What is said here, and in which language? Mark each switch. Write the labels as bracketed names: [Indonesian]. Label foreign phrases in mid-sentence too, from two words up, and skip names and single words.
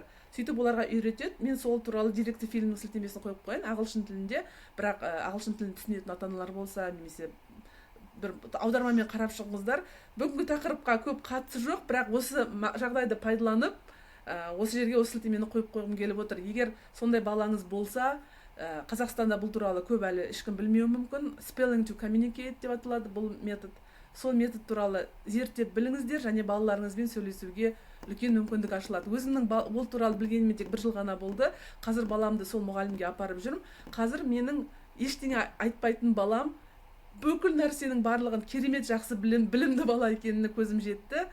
[Kazakh] Сөйтіп оларға үйретеді. Мен сол туралы деректі фильмнің сілтемесін қойып қояйын, ағылшын тілінде, бірақ ағылшын тілін түсінетін ата-аналар болса, немесе бір аудармамен қарап шығыңыздар. Бүгінгі тақырыпқа көп қатысы жоқ, бірақ осы жағдайды пайдаланып, осы жерге осы сілтемені қойып қойғым келіп отыр. Егер сондай балаңыз болса, Қазақстанда бұл туралы көп әлі ешкім білмеуі мүмкін. [English] Spelling to communicate [Kazakh] деп аталады бұл метод. Сол метод туралы зерттеп біліңіздер, және балаларыңызбен сөйлесуге үлкен мүмкіндік ашылады. Өзімнің бұл туралы білгеніме тек бір жыл ғана болды. Қазір баламды сол мұғалімге апарып жүрмін. Қазір менің ештеңе айтпайтын балам бүкіл нәрсенің барлығын керемет жақсы білімді бала екеніне көзім жетті.